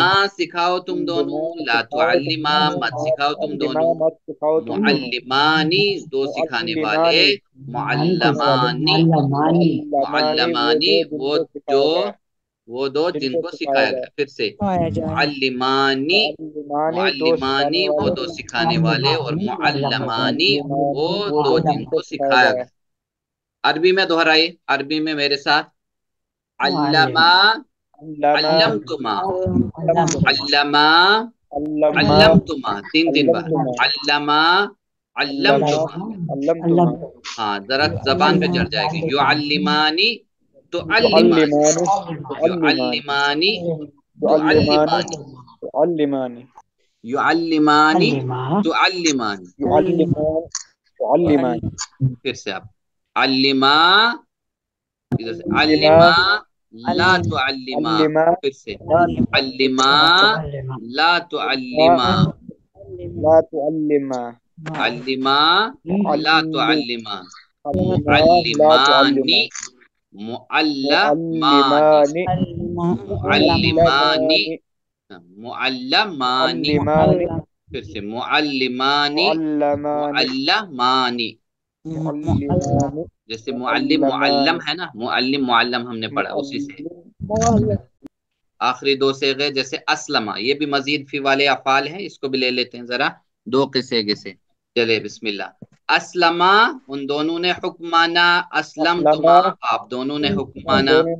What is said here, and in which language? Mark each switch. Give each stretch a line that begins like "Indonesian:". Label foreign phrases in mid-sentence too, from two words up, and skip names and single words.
Urdu: دونوں. سکھاؤ تم دونوں.
Arabic: علما لا
Urdu: سکھاؤ تم
Arabic: تعلما
Urdu: دونوں. مت
Arabic: لا
Urdu: سکھاؤ تم
Arabic: تعلما
Urdu: دونوں. مت سکھاؤ تم دونوں. معلمانی دو سکھانے والے.
Arabic: معلمانی معلمانی, معلمانی
Urdu: وہ وہ جو وہ دو جن جن کو کو سکھایا سکھایا گیا. گیا. پھر سے سکھایا جائے.
Arabic: معلمانی, معلمانی دو معلمانی
Urdu: سکھانے وہ والے. دو سکھانے والے, اور معلمانی وہ
Arabic: معلمانی
Urdu: دو وہ جن کو سکھایا گیا. عربی میں دہرائیے, عربی میں میرے ساتھ.
Arabic: علما, علامہ علمتما, علما, علامہ علمتما, تین بار. علمتما علما, علامہ علمتما. علمتما
Urdu: ہاں ذرا زبان پہ چڑھ جائے گی.
Arabic: یعلمانی, تعلمانی, تعلمانی یعلمانی, تعلمانی تعلمانی, تعلمانی یعلمانی, تعلمانی. يعلمان تعلمان.
Urdu: پھر سے آپ علما, ادھر سے
Arabic: علما علما, لا تعلما. علما
Urdu: پھر سے
Arabic: علما, لا تعلما. لا تعلما. علما, لا تعلما. لا تعلما. معلمانی, معلمانی, معلمانی, معلمانی. معلمان
Urdu: پھر سے معلمانی,
Arabic: معلمان معلمانی. معلمان
Urdu: جیسے معلم معلم ہے نا, معلم معلم ہم نے پڑھا اسی سے. آخری دو صیغے جیسے اسلمہ, یہ بھی مزید فی والے افعال ہیں, اس کو بھی لے لیتے ہیں ذرا دو کے صیغے سے. چلے بسم اللہ. اسلمہ ان دونوں نے حکم مانا. اسلم تما آپ دونوں نے حکم مانا.